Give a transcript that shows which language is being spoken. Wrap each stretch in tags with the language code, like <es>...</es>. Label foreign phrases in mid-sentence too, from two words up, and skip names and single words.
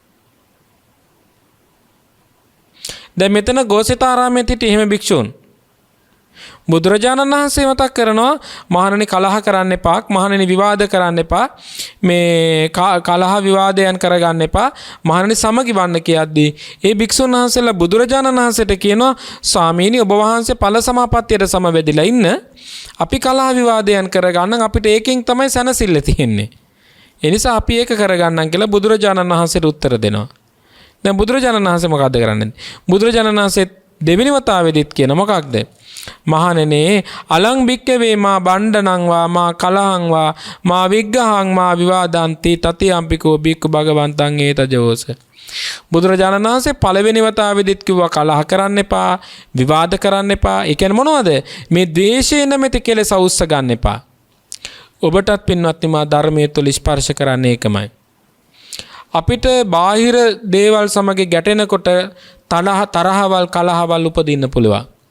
<si>දැන් මෙතන ගෝසිතාරාමයේ සිට එහෙම භික්ෂූන් බුදුරජාණන් වහන්සේ මතක් කරනවා මහණෙනි කලහ කරන්න එපා, මහණෙනි විවාද කරන්න එපා, මේ කලහ විවාදයන් කරගන්න එපා, මහණෙනි සමගි වන්න කියද්දී ඒ භික්ෂුන් වහන්සේලා බුදුරජාණන් වහන්සේට කියනවා ස්වාමීනි ඔබ වහන්සේ ඵල සමාපත්තියට සමවැදිලා ඉන්න, අපි කලහ විවාදයන් කරගන්න අපිට ඒකෙන් තමයි සැනසෙල්ල තියෙන්නේ. ඒ නිසා අපි ඒක කරගන්නම් කියලා බුදුරජාණන් වහන්සේට උත්තර දෙනවා. දැන් බුදුරජාණන් වහන්සේ මොකද්ද කරන්නේ? බුදුරජාණන් වහන්සේ දෙවෙනි වතාවෙදිත් කියන මොකක්ද?</si> <pi>මහණෙනි අලං භික්කවේ මා බණ්ඩනං වා මා කලහං වා මා විග්ඝහං මා විවාදන්ති තතියම්පිකෝ භික්ඛු භගවන්තං ඒතජෝස.</pi> <si>බුදුරජාණන් වහන්සේ පළවෙනි වතාවෙදිත් කිව්වා කලහ කරන්න එපා, විවාද කරන්න එපා. ඒ කියන්නේ මොනවද? මේ ද්වේෂය නැමැති කෙලෙස අවුස්ස ගන්න එපා. ඔබටත් පින්වත්නි මා ධර්මයේ තුල ස්පර්ශ කරන්නේ ඒකමයි. අපිට බාහිර දේවල් සමග ගැටෙනකොට තරහවල් කලහවල් උපදින්න පුළුවන්.</si>